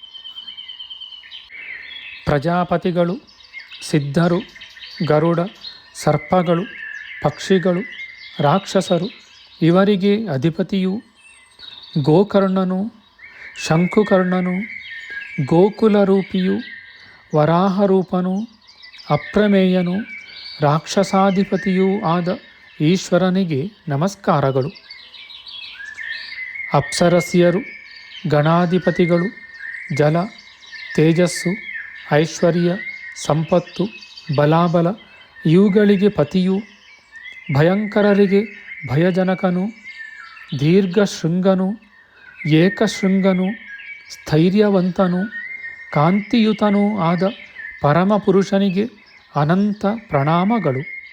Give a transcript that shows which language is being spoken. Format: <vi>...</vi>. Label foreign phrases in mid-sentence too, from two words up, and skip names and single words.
<kn>ಪ್ರಜಾಪತಿಗಳು, ಸಿದ್ಧರು, ಗರುಡ, ಸರ್ಪಗಳು, ಪಕ್ಷಿಗಳು, ರಾಕ್ಷಸರು ಇವರಿಗೆ ಅಧಿಪತಿಯು, ಗೋಕರ್ಣನು, ಶಂಕುಕರ್ಣನು, ಗೋಕುಲರೂಪಿಯು, ವರಾಹರೂಪನು, ಅಪ್ರಮೇಯನು, ರಾಕ್ಷಸಾಧಿಪತಿಯೂ ಆದ ಈಶ್ವರನಿಗೆ ನಮಸ್ಕಾರಗಳು. ಅಪ್ಸರಸಿಯರು, ಗಣಾಧಿಪತಿಗಳು, ಜಲ, ತೇಜಸ್ಸು, ಐಶ್ವರ್ಯ, ಸಂಪತ್ತು, ಬಲಾಬಲ ಇವುಗಳಿಗೆ ಪತಿಯು, ಭಯಂಕರರಿಗೆ ಭಯಜನಕನು, ದೀರ್ಘಶೃಂಗನು, ಏಕಶೃಂಗನು, ಸ್ಥೈರ್ಯವಂತನು, ಕಾಂತಿಯುತನೂ ಆದ ಪರಮಪುರುಷನಿಗೆ ಅನಂತ ಪ್ರಣಾಮಗಳು.</kn>